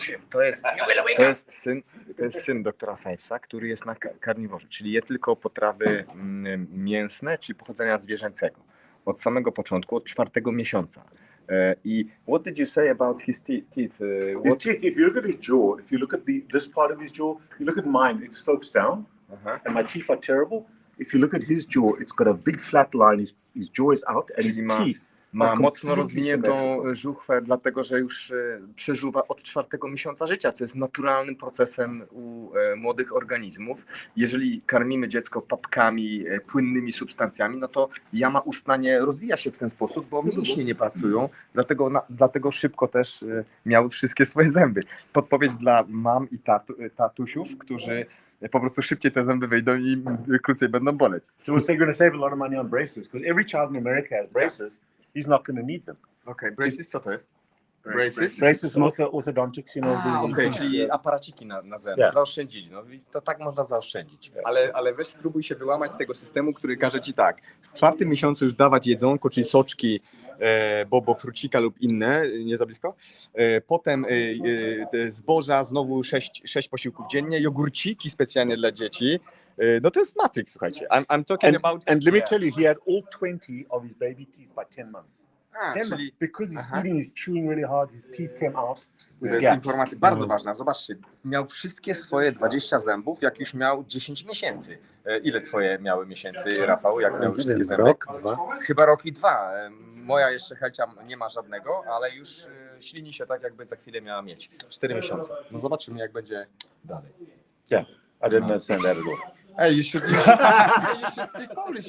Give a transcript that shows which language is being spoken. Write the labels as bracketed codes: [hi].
[pl] To jest syn doktora Sivesa, który jest na karniworze, czyli je tylko potrawy mięsne, czyli pochodzenia zwierzęcego. Od samego początku, od 4. miesiąca. [en] I what did you say about his teeth? His teeth, if you look at his jaw, if you look at this part of his jaw, you look at mine, it slopes down, and my teeth are terrible. If you look at his jaw, it's got a big flat line, his jaw is out, and his teeth [pl] ma mocno rozwiniętą żuchwę, dlatego że już przeżuwa od 4. miesiąca życia, co jest naturalnym procesem u młodych organizmów. Jeżeli karmimy dziecko papkami, płynnymi substancjami, no to jama ustna nie rozwija się w ten sposób, bo mięśnie nie pracują, dlatego szybko też miały wszystkie swoje zęby. Podpowiedź dla mam i tatusiów, którzy po prostu szybciej te zęby wyjdą i krócej będą boleć. [en] So we're going to save a lot of money on braces, because every child in America has braces. He's not going to need them. [pl] Okay, braces, co to jest? [en] Braces, orthodontics, you know. [pl] Czyli aparaciki na zęby. Zaoszczędzili. No i to tak można zaoszczędzić. Ale weź spróbuj się wyłamać z tego systemu, który każe ci tak. W 4. miesiącu już dawać jedzonko, czyli soczki, bobo, frucika lub inne, nie za blisko. Potem zboża, znowu 6 posiłków dziennie, jogurciki specjalnie dla dzieci. No to jest Matrix, słuchajcie. [en] I'm talking about... And let me tell you, he had all 20 of his baby teeth by 10 months. 10 months. Because he's eating, he's chewing really hard, his teeth came out with [pl] To jest [en] gaps. [pl] informacja bardzo ważna. Zobaczcie, miał wszystkie swoje 20 zębów, jak już miał 10 miesięcy. Ile twoje miały miesięcy, Rafał, jak miał wszystkie zęby? Rok, 2. Chyba rok i 2. Moja jeszcze Helcia nie ma żadnego, ale już ślini się tak, jakby za chwilę miała mieć. 4 miesiące. No zobaczymy, jak będzie dalej. [en] Yeah, I didn't understand that at all. Hey, you should speak Polish.